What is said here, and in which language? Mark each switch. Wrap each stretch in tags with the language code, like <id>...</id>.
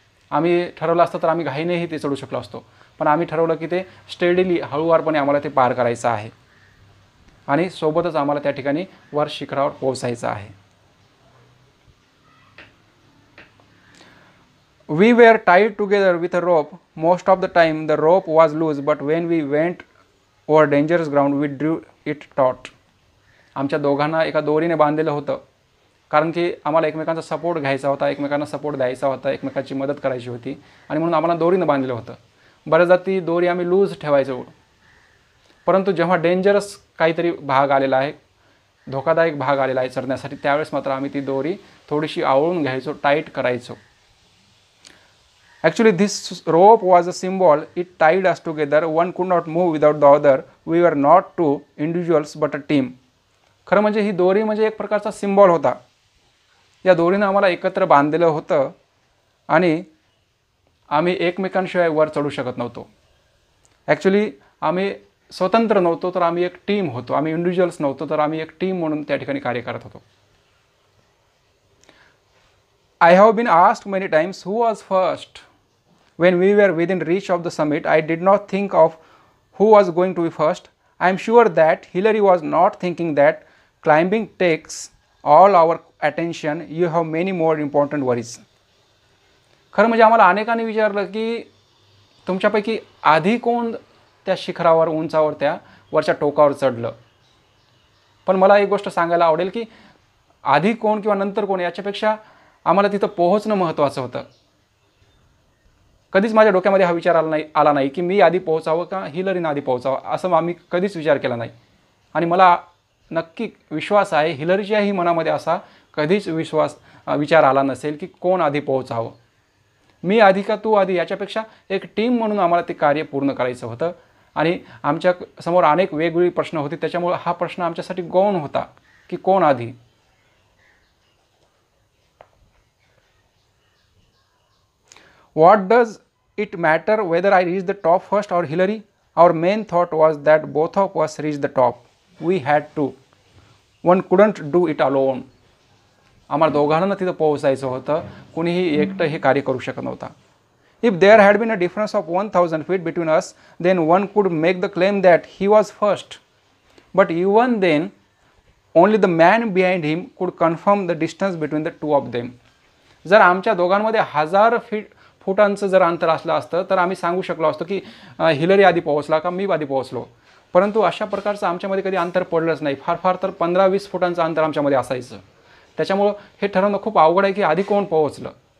<mr>आम्ही ठरवलं असतं तर आम्ही घाईनेही ते चढू शकलो असतो, पण आम्ही ठरवलं की ते स्टेडीली हळूवारपणे आम्हाला ते पार करायचं आहे आणि सोबतच आम्हाला त्या ठिकाणी वर शिखरावर पोहोचायचं आहे.</mr> <en>We were tied together with a rope. Most of the time the rope was loose, but when we went over dangerous ground we drew it taut.</en> <mr>आमच्या दोघांना एका दोरीने बांधलेलं होतं, कारण की आम्हाला एकमेकांचा सपोर्ट घ्यायचा होता, एकमेकांना सपोर्ट द्यायचा होता, एकमेकांची मदत करायची होती आणि म्हणून आम्हाला दोरीनं बांधलेलं होतं. बऱ्याचदा ती दोरी आम्ही लूज ठेवायचो, परंतु जेव्हा डेंजरस काहीतरी भाग आलेला आहे, धोकादायक भाग आलेला आहे चढण्यासाठी, त्यावेळेस मात्र आम्ही ती दोरी थोडीशी आवळून घ्यायचो, टाईट करायचो.</mr> <en>Actually, this rope was a symbol. It tied us together. One could not move without the other. We were not two individuals but a team.</en> <mr>खरं म्हणजे ही दोरी म्हणजे एक प्रकारचा सिम्बॉल होता. या दोरीनं आम्हाला एकत्र बांधलेलं होतं आणि आम्ही एकमेकांशिवाय वर चढू शकत नव्हतो. ॲक्च्युली आम्ही स्वतंत्र नव्हतो, तर आम्ही एक टीम होतो. आम्ही इंडिव्हिज्युअल्स नव्हतो, तर आम्ही एक टीम म्हणून त्या ठिकाणी कार्य करत होतो.</mr> <en>I have been asked many times who was first. When we were within reach of the summit, I did not think of who was going to be first. I am sure that Hillary was not thinking that climbing takes all our attention. You have many more important worries.</en> <mr>खरं म्हणजे आम्हाला अनेकांनी विचारलं की तुमच्यापैकी आधी कोण त्या शिखरावर, उंचावर, त्या वरच्या टोकावर चढलं. पण मला एक गोष्ट सांगायला आवडेल की आधी कोण किंवा नंतर कोण याच्यापेक्षा आम्हाला तिथं पोहोचणं महत्त्वाचं होतं. कधीच माझ्या डोक्यामध्ये हा विचार आला नाही की मी आधी पोहोचावं का हिलरीनं आधी पोहोचावं, असं आम्ही कधीच विचार केला नाही. आणि मला नक्की विश्वास आहे हिलरीच्याही मनामध्ये असा कधीच विचार आला नसेल की कोण आधी पोहोचावं, मी आधी का तू आधी. याच्यापेक्षा एक टीम म्हणून आम्हाला ते कार्य पूर्ण करायचं होतं आणि आमच्या समोर अनेक वेगवेगळी प्रश्न होते. त्याच्यामुळे हा प्रश्न आमच्यासाठी गौण होता की कोण आधी.</mr> <en>What does it matter whether I reach the top first or Hillary? Our main thought was that both of us reach the top. We had to. One couldn't do it alone.</en> <mr>आम्हाला दोघांना तिथं पोहोचायचं होतं. कुणीही एकटं हे कार्य करू शकत नव्हता.</mr> <en>If there had been a difference of 1000 feet between us, then one could make the claim that he was first. But even then, only the man behind him could confirm the distance between the two of them.</en> <mr>जर आमच्या दोघांमध्ये 1000 फुटांचं जर अंतर असलं असतं तर आम्ही सांगू शकलो असतो की हिलरी आधी पोहोचला का मी आधी पोहोचलो. परंतु अशा प्रकारचं आमच्यामध्ये कधी अंतर पडलंच नाही. फार तर 15-20 फुटांचं अंतर आमच्यामध्ये असायचं. त्याच्यामुळं हे ठरवणं खूप अवघड आहे की आधी कोण पोहोचलं.</mr>